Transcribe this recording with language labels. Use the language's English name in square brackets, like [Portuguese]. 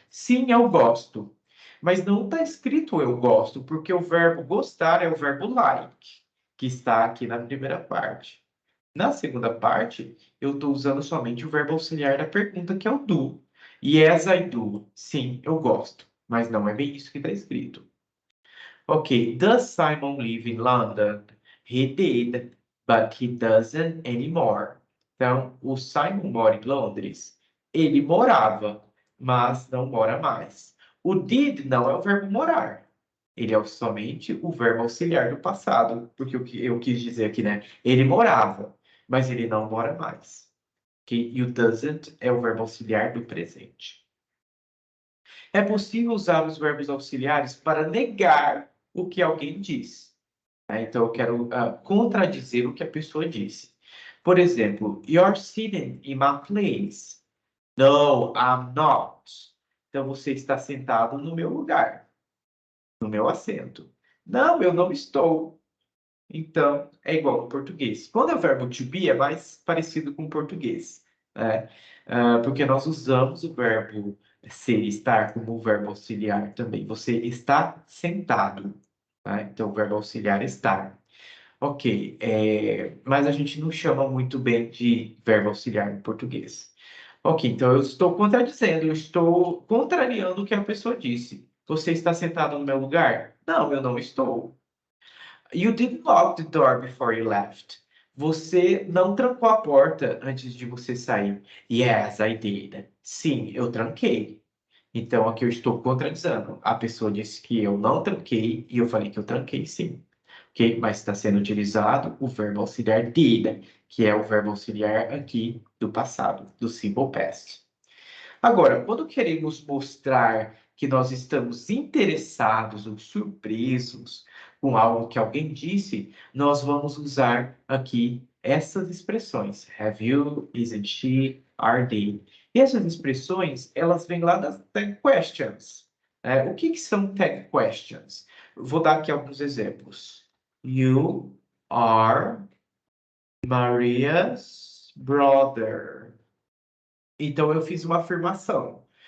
[Portuguese] Sim, eu gosto. Mas não está escrito eu gosto, porque o verbo gostar é o verbo like, que está aqui na primeira parte. Na segunda parte, eu estou usando somente o verbo auxiliar da pergunta, que é o do. [English] Yes, I do. [Portuguese] Sim, eu gosto. Mas não é bem isso que está escrito. [English] Ok, does Simon live in London? He did, but he doesn't anymore. [Portuguese] Então, o Simon mora em Londres. Ele morava, mas não mora mais. O did não é o verbo morar. Ele é somente o verbo auxiliar do passado, porque o que eu quis dizer aqui, né? Ele morava, mas ele não mora mais. Okay? E o doesn't é o verbo auxiliar do presente. É possível usar os verbos auxiliares para negar o que alguém diz. Né? Então, eu quero contradizer o que a pessoa disse. Por exemplo, [English] you're sitting in my place. No, I'm not. [Portuguese] Então, você está sentado no meu lugar, no meu assento. Não, eu não estou. Então, é igual ao português. Quando é o verbo to be, é mais parecido com o português, né? Porque nós usamos o verbo ser e estar como o verbo auxiliar também. Você está sentado, tá? Então, o verbo auxiliar é estar. Ok, mas a gente não chama muito bem de verbo auxiliar em português. Ok, então eu estou contradizendo, eu estou contrariando o que a pessoa disse. Você está sentado no meu lugar? Não, eu não estou. [English] You didn't lock the door before you left. [Portuguese] Você não trancou a porta antes de você sair. [English] Yes, I did. [Portuguese] Sim, eu tranquei. Então aqui eu estou contradizendo. A pessoa disse que eu não tranquei e eu falei que eu tranquei sim. Ok? Mas está sendo utilizado o verbo auxiliar did, que é o verbo auxiliar aqui do passado, do simple past. Agora, quando queremos mostrar que nós estamos interessados ou surpresos com algo que alguém disse, nós vamos usar aqui essas expressões. [English] Have you, isn't she, are they? [Portuguese] E essas expressões, elas vêm lá das tag questions. O que que são tag questions? Vou dar aqui alguns exemplos. [English] You are Maria's brother. [Portuguese] Então eu fiz uma afirmação.